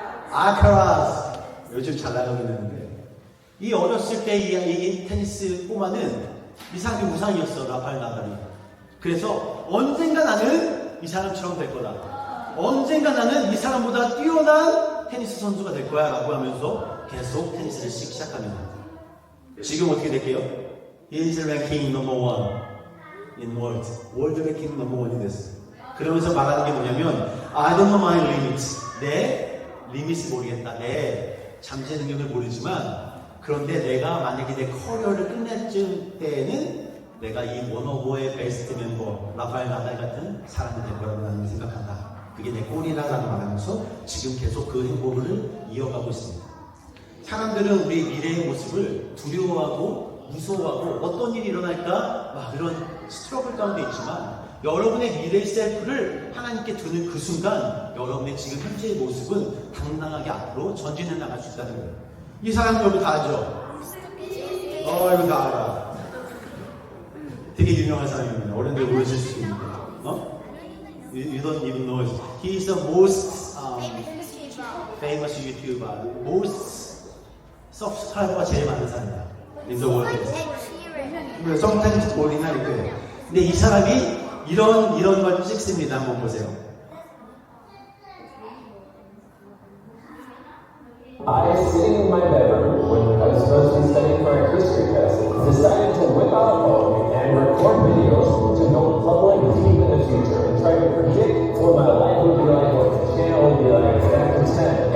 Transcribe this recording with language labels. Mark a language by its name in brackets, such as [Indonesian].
[Korean] 알카라스. 요즘 잘 나가고 있는데 이 어렸을 때 이 테니스 꼬마는 이 사람이 우상이었어. 라파엘 나달이. 그래서 언젠가 나는 이 사람처럼 될 거다. 언젠가 나는 이 사람보다 뛰어난 테니스 선수가 될 거야 라고 하면서 계속 테니스를 시작합니다. 지금 어떻게 될게요? [English] He is ranking number one in world. [Korean] 월드 랭킹 넘버 1이 됐어. 그러면서 말하는 게 뭐냐면 [English] I don't know my limits. [Korean] 내 리밋을 모르겠다. 내 잠재 능력을 모르지만 그런데 내가 만약에 내 커리어를 끝낼 때에는 내가 이 원오버의 베스트 멤버 라파엘 나달 같은 사람이 될 거라고 나는 생각한다. 그게 내 꼴이라고 말하면서 지금 계속 그 행보를 이어가고 있습니다. 사람들은 우리 미래의 모습을 두려워하고 무서워하고 어떤 일이 일어날까 막 이런 스트러글 가운데 있지만 여러분의 미래의 셀프를 하나님께 두는 그 순간 여러분의 지금 현재의 모습은 당당하게 앞으로 전진해 나갈 수 있다는 거예요. 이 사람은 여러분 다 알죠? 이거 다 알아. 되게 유명한 사람입니다. 어른들 모르실 수도 있는데. [English] You don't even know it. He is the most famous YouTuber. Most subscriber가 [Korean] 제일 많은 사람이다. [English] In the world. [Korean] sometimes 모르나 이렇게. 근데 이 사람이 이런 걸 찍습니다. 한번 보세요. [English] I, sitting in my bedroom when I was supposed to be studying for a history test, decided to whip out a phone and record videos to go public deep in the future and try to predict what my life would be like, what the channel would be like after 10.